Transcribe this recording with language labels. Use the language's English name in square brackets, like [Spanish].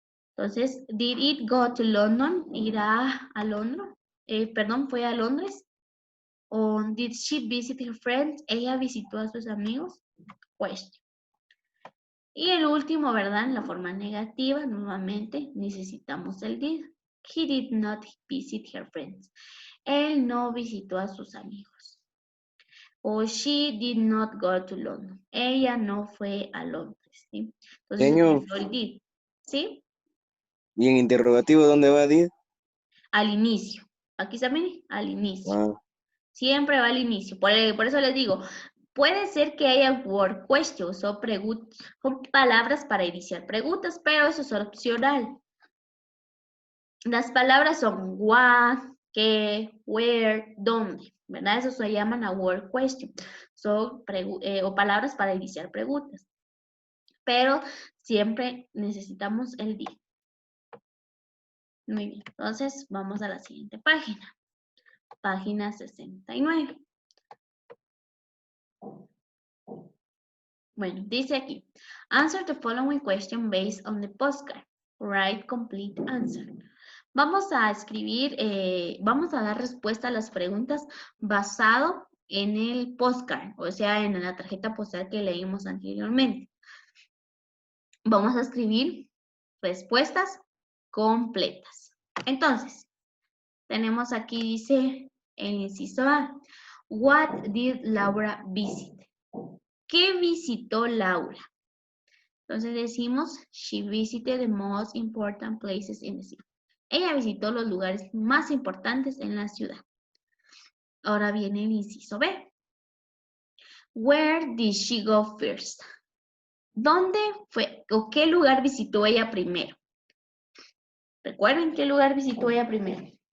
[Spanish] Entonces, [English] did it go to London? [Spanish] ¿Irá a Londres? Perdón, ¿fue a Londres? ¿O [English] did she visit her friends? [Spanish] ¿Ella visitó a sus amigos? [English] Question. [Spanish] Y el último, ¿verdad? En la forma negativa, nuevamente necesitamos el did. [English] He did not visit her friends. [Spanish] Él no visitó a sus amigos. O [English] she did not go to London. [Spanish] Ella no fue a Londres. ¿Sí? Entonces, Señor, utilizó el did. ¿Sí? ¿y en interrogativo dónde va, Did? Al inicio. Aquí está, mire, al inicio. Ah, Siempre va al inicio. Por eso les digo, puede ser que haya word questions o palabras para iniciar preguntas, pero eso es opcional. Las palabras son what, qué, where, dónde, ¿verdad? Eso se llaman a word question. Son o palabras para iniciar preguntas. Pero siempre necesitamos el día. Muy bien, entonces vamos a la siguiente página. Página 69. Bueno, dice aquí, [English] answer the following question based on the postcard. Write complete answer. [Spanish] Vamos a escribir, vamos a dar respuesta a las preguntas basado en el postcard, o sea, en la tarjeta postal que leímos anteriormente. Vamos a escribir respuestas completas. Entonces, tenemos aquí, dice el inciso A. [English] What did Laura visit? [Spanish] ¿Qué visitó Laura? Entonces decimos, [English] she visited the most important places in the city. [Spanish] Ella visitó los lugares más importantes en la ciudad. Ahora viene el inciso B. [English] Where did she go first? [Spanish] ¿Dónde fue o qué lugar visitó ella primero? ¿Recuerden qué lugar visitó ella primero?